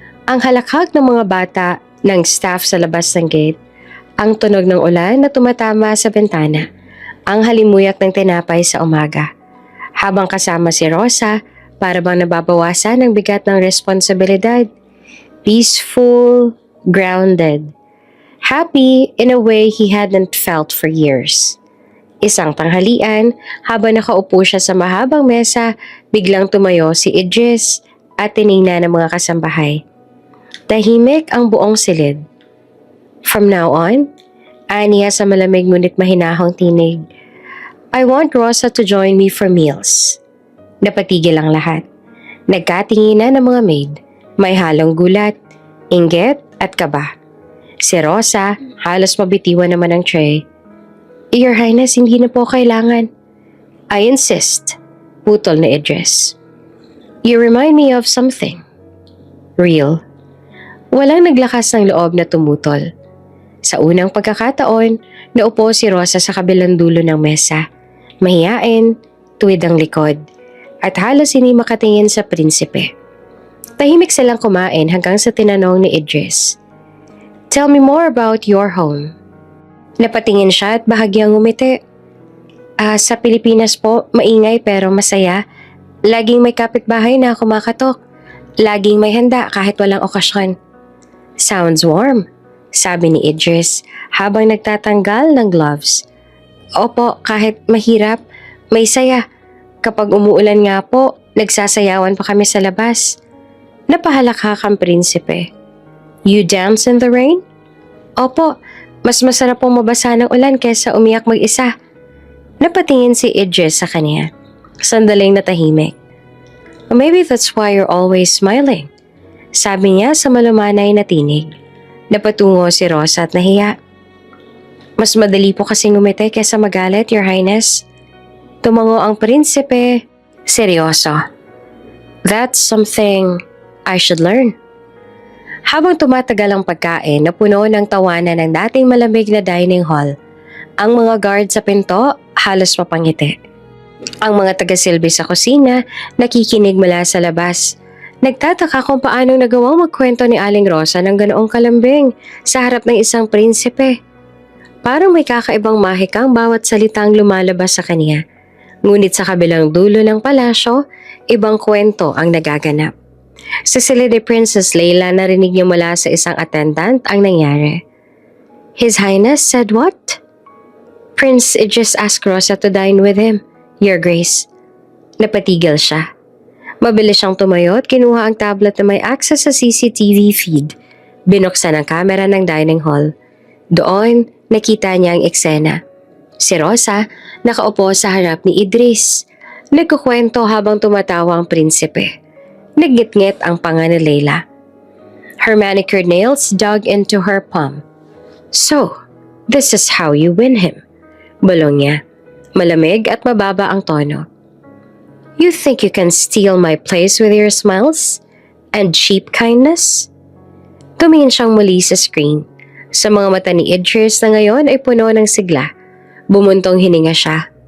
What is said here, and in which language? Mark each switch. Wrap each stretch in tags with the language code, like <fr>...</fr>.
<tl>Ang halakhak ng mga bata, ng staff sa labas ng gate, ang tunog ng ulan na tumatama sa bintana, ang halimuyak ng tinapay sa umaga. Habang kasama si Rosa, para bang nababawasan ang bigat ng responsibilidad.</tl> <en>Peaceful, grounded, happy in a way he hadn't felt for years.</en> <tl>Isang tanghalian, habang nakaupo siya sa mahabang mesa, biglang tumayo si Idris at tiningnan ng mga kasambahay. Tahimik ang buong silid.</tl> <en>"From now on,"</en> <tl>aniya sa malamig ngunit mahinahong tinig,</tl> <en>"I want Rosa to join me for meals."</en> <tl>Napatigil ang lahat. Nagkatinginan ng mga maid. May halong gulat, inggit at kaba. Si Rosa, halos mabitiwan naman ang tray.</tl> <en>"Your Highness,</en> <tl>hindi na po kailangan."</tl> <en>"I insist,"</en> <tl>putol na Idris.</tl> <en>"You remind me of something." "Real?"</en> <tl>Walang naglakas ng loob na tumutol. Sa unang pagkakataon, naupo si Rosa sa kabilang dulo ng mesa. Mahiyain, tuwid ang likod, at halos hindi makatingin sa prinsipe. Tahimik silang kumain hanggang sa tinanong ni Idris.</tl> <en>"Tell me more about your home."</en> <tl>Napatingin siya at bahagyang ngumiti. Sa Pilipinas po, maingay pero masaya. Laging may kapitbahay na kumakatok. Laging may handa kahit walang okasyon."</tl> <en>"Sounds warm,"</en> <tl>sabi ni Idris habang nagtatanggal ng gloves. "Opo, kahit mahirap, may saya. Kapag umuulan nga po, nagsasayawan pa kami sa labas." Napahalakhak ang prinsipe.</tl> <en>"You dance in the rain?"</en> <tl>"Opo, mas masarap pong mabasa ng ulan kaysa umiyak mag-isa." Napatingin si Idris sa kanya. Sandaling natahimik.</tl> <en>"Maybe that's why you're always smiling,"</en> <tl>sabi niya sa malumanay na tinig. Napatungo si Rosa at nahiya. "Mas madali po kasing ngumiti kaysa magalit,</tl> <en>Your Highness."</en> <tl>Tumango ang prinsipe. Seryoso.</tl> <en>"That's something I should learn."</en> <tl>Habang tumatagal ang pagkain, napuno ng tawanan ng dating malamig na dining hall. Ang mga guard sa pinto, halos mapangiti. Ang mga tagasilbi sa kusina, nakikinig mula sa labas. Nagtataka kung paano nagawang magkwento ni Aling Rosa ng ganoong kalambing sa harap ng isang prinsipe. Parang may kakaibang mahikang bawat salitang lumalabas sa kanya. Ngunit sa kabilang dulo ng palasyo, ibang kwento ang nagaganap. Sa sila de Princess Leila, narinig niya mula sa isang attendant ang nangyari.</tl> <en>"His Highness said what?" "Prince Idris asked Rosa to dine with him, Your Grace."</en> <tl>Napatigil siya. Mabilis siyang tumayo at kinuha ang tablet na may access sa CCTV feed. Binuksan ang kamera ng dining hall. Doon, nakita niya ang eksena. Si Rosa, nakaupo sa harap ni Idris. Nagkukwento habang tumatawa ang prinsipe. Naggitngit ang panga ni Leila.</tl> <en>Her manicured nails dug into her palm. "So, This is how you win him.</en> <tl>Bulong niya. Malamig at mababa ang tono.</tl> <en>You think you can steal my place with your smiles? And cheap kindness?</en> <tl>Tumingin siyang muli sa screen. Sa mga mata ni Idris na ngayon ay puno ng sigla. Bumuntong hininga siya.</tl>